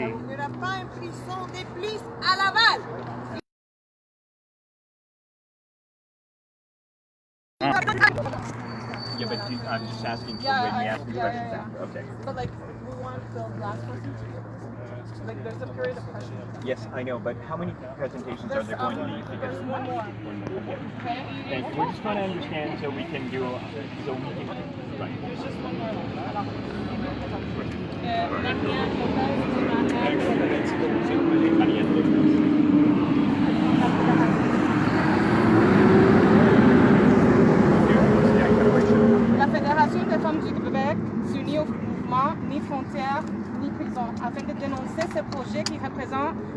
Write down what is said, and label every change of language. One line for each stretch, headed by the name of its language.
French: Il n'y aura pas une prison de plus à Laval.
English: Yeah, but I'm just asking for when we ask the questions after. Okay. But like, we want the last person to like, there's a period of pressure. Yes, I know, but how many presentations are there going to be? Because There's one more. thank you. We're just trying to understand so we can do right. There's just one more.
French: Alors, Damian La Fédération des femmes du Québec s'unit au mouvement Ni frontières, ni prison afin de dénoncer ce projet qui représente